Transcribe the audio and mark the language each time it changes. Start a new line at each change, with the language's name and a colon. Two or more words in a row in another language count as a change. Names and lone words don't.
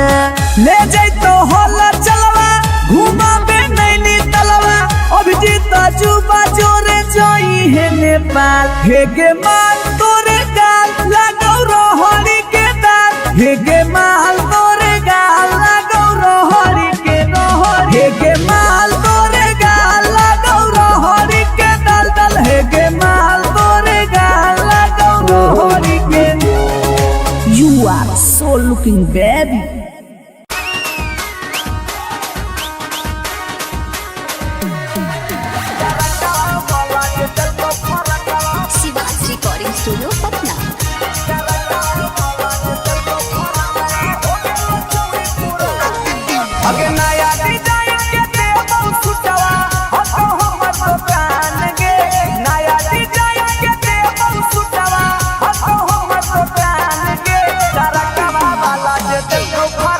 Angika: ले जाई तो होला चलवा घुमा बे नैनी तलवा अभिजीत जुबा जोरे जोई है नेपाल हे गे माल तोरे गाल लगो रोहड़ी के दाल हे गे माल तोरे गाल लगो रोहड़ी के हे गे माल तोरे गाल लगो रोहड़ी के दल हे गे माल तोरे गाल लगो रोहड़ी के।
English: You are so looking baby. Shiva's Recording Studio Patna.
Angika: अगे नया डिजाइन के देबो सुटवा हतो हमर दुकान गे नया डिजाइन के देबो सुटवा हतो हमर दुकान गे तरकवा वाला जे देखो